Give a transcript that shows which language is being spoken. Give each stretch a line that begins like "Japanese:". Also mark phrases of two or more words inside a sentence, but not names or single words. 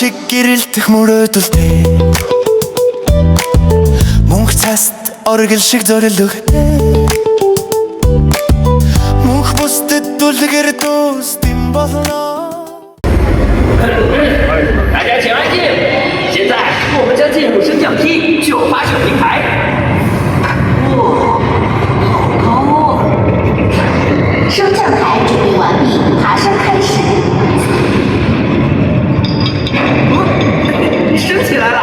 Mongolian: гэрэлтэх мөрөөдөлтэй мөнх цаст оргил шиг зорилготой мөнх бусдад дүлгэр дуустим болно
Chinese: 大家请安静，现在我们将进入升降梯9发射平台。哇，好高啊！升降台准备完毕，爬升开始。升起来了！